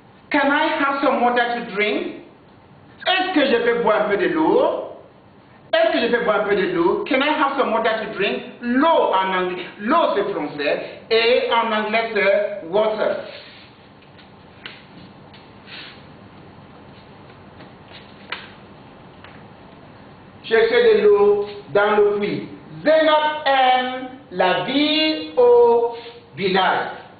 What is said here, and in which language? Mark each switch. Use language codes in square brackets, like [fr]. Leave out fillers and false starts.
[en] Can I have some water to drink? [fr] Est-ce que je peux boire un peu de l'eau? [en] Can I have some water to drink? [fr] L'eau en anglais, l'eau c'est français, et en anglais c'est water. Chercher de l'eau dans le puits. Zénob aime la vie au village.